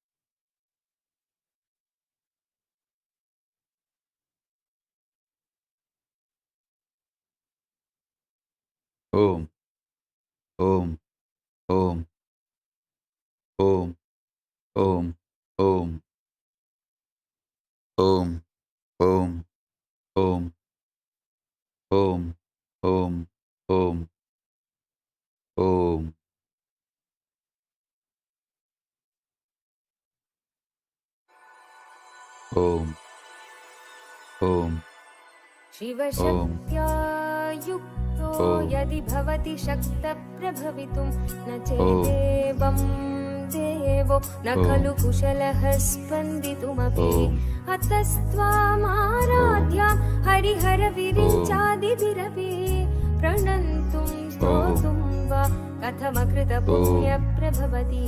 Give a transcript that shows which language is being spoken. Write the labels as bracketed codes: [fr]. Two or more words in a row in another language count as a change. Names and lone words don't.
[sa] ఓం ఓం ఓం ఓం ఓం ఓం ఓం ఓం ఓం ఓం ఓం ఓం ఓం. ఓం ఓం शिवशक्त्या युक्तो यदि भवति शक्तः प्रभवितुं न चेदेवं देवो न खलु कुशलः स्पन्दितुमपि. अतस्त्वामाराध्या हरिहरविरिञ्चादिभिरपि प्रणन्तुं स्तोतुं वा कथमकृतपुण्यप्रभवति.